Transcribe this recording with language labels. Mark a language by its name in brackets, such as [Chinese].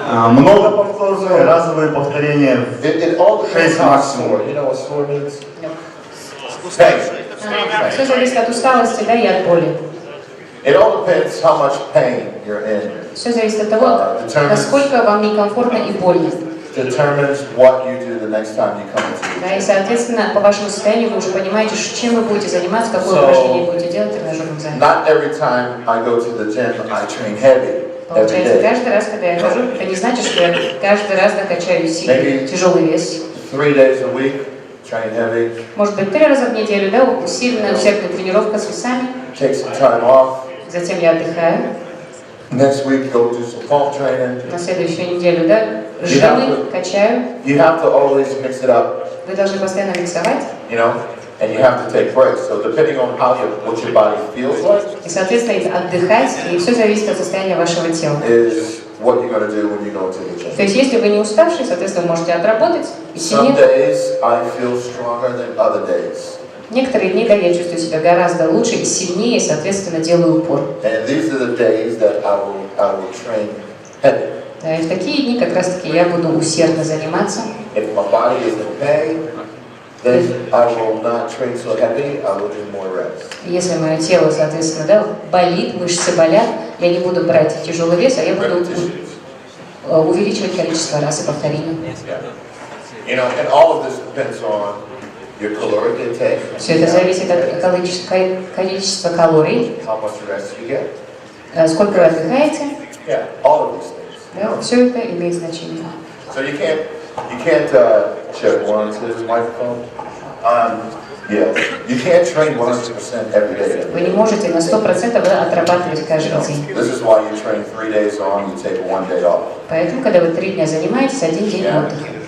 [Russian] Многоповторные разовые повторения. [English] It all depends how Maximum. sore. You know what sore means? No. Pain. [Russian] Все зависит от усталости, да, и от боли. [English] It all depends how much pain you're in. [Russian] Все зависит от того, насколько вам некомфортно и больно. [English] Determines what you do the next time you come into the [Russian] Да, и, соответственно, по вашему состоянию вы уже понимаете, чем вы будете заниматься, какое упражнение будете делать в тренажерном зале. [English] Not every time I go to the gym, I train heavy. [Russian] Получается, каждый раз, когда я хожу, это не значит, что я каждый раз докачаю сильный, тяжелый вес. [English] 3 days a week, train heavy. [Russian] Может быть, 3 раза в неделю, да, усиленная усердная тренировка с весами. [English] Take some time off. [Russian] Затем я отдыхаю. [English] Next week, go do some pump training. [Russian] На следующую неделю, да, жимы, качаю. [English] You have to always mix it up, [Russian] Вы должны постоянно миксовать. [English] you know, and you have to take breaks. So depending on what your body feels like [Russian] И, соответственно, отдыхать. И все зависит от состояния вашего тела. [English] is what you're going to do when you go to the gym. [Russian] То есть, если вы не уставший, соответственно, вы можете отработать. Если [English] Some [Russian] нет, [English] days I feel stronger than other days. [Russian] некоторые дни, да, я чувствую себя гораздо лучше и сильнее, соответственно, делаю упор. [English] And these are the days that I will train heavy. [Russian] Да, и в такие дни как раз-таки я буду усердно заниматься. [English] If my body is in pain, then I will not train so heavy, I will do more reps. [Russian] Если мое тело, соответственно, да, болит, мышцы болят, я не буду брать тяжелый вес, а я буду увеличивать количество раз и повторений. [English] You know, and all of this depends on your caloric intake, [Russian] Все это зависит от количества калорий, [English] how much rest you get. [Russian] сколько вы отдыхаете. [English] Yeah, all of these things. [Russian] Да, все это имеет значение. [English] So you can't check 1, 2 microphone. Yeah, you can't train 100% every day. [Russian] Вы не можете на 100% отрабатывать каждый день. [English] This is why you train 3 days on, you take 1 day off. [Russian] Поэтому, когда вы 3 дня занимаетесь, 1 день отдыха.